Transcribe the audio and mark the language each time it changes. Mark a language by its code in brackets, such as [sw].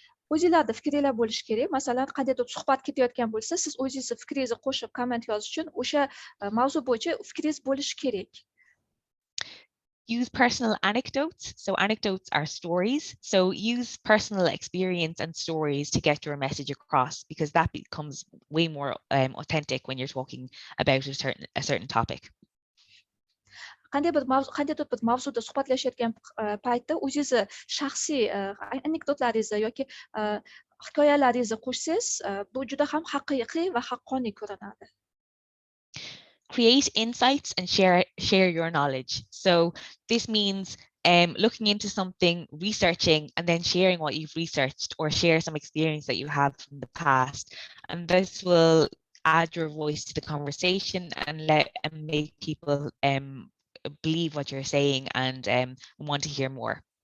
[uz] O'zingizlarda fikringlar bo'lishi kerak. Masalan, qandaydir suhbat ketayotgan bo'lsa, siz o'zingizni fikringizni qo'shib komment yozish uchun o'sha mavzu bo'yicha fikringiz bo'lishi kerak. [en] Use personal anecdotes. So anecdotes are stories. So use personal experience and stories to get your message across, because that becomes way more authentic when you're talking about a certain topic. [uz] Qandaydir bir mavzuda suhbatlashayotgan paytda o'zingizni shaxsiy anekdotlaringizni yoki hikoyalaringizni qo'shsangiz, bu juda ham haqiqiy va haqqoniy ko'rinadi. [en] Create insights and share your knowledge. So this means looking into something, researching, and then sharing what you've researched, or share some experience that you have from the past. And this will add your voice to the conversation and make people believe what you're saying and want to hear more.